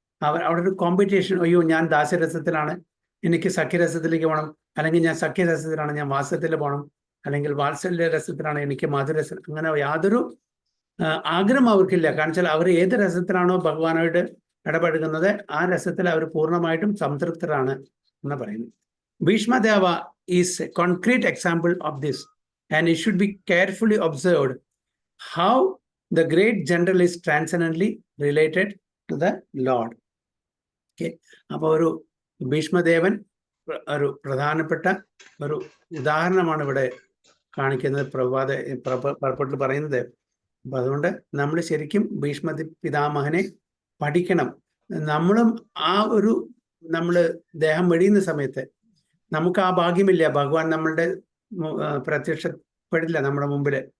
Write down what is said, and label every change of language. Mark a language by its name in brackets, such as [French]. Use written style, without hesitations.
[Malayalam] അവിടെ ഒരു കോമ്പറ്റീഷൻ, അയ്യോ ഞാൻ ദാസ്യരസത്തിലാണ്, എനിക്ക് സഖ്യരസത്തിലേക്ക് പോകണം, അല്ലെങ്കിൽ ഞാൻ സഖ്യരസത്തിലാണ്, ഞാൻ വാത്സല്യത്തിൽ പോകണം, അല്ലെങ്കിൽ വാത്സല്യ രസത്തിലാണ്, എനിക്ക് മധുരസം, അങ്ങനെ യാതൊരു ആഗ്രഹം അവർക്കില്ല. കാരണം വെച്ചാൽ അവർ ഏത് രസത്തിലാണോ ഭഗവാനായിട്ട് ഇടപെടുന്നത് ആ രസത്തിൽ അവർ പൂർണ്ണമായിട്ടും സംതൃപ്തരാണ് എന്ന് പറയുന്നു. [English] Bhishmadeva is a concrete example of this, and it should be carefully observed how the great general is transcendently related to the Lord. [Malayalam] Okay, അപ്പോൾ ഒരു ഭീഷ്മദേവൻ ഒരു പ്രധാനപ്പെട്ട ഒരു ഉദാഹരണമാണ് ഇവിടെ കാണിക്കുന്നത് പർപ്പട്ടിൽ പറയുന്നത്. അപ്പം അതുകൊണ്ട് നമ്മൾ ശരിക്കും ഭീഷ്മ പിതാമഹനെ പഠിക്കണം. നമ്മളും നമ്മൾ ദേഹം വെടിയുന്ന സമയത്ത് നമുക്ക് ആ ഭാഗ്യമില്ല, ഭഗവാൻ നമ്മളുടെ പ്രത്യക്ഷപ്പെടില്ല നമ്മുടെ മുമ്പിൽ.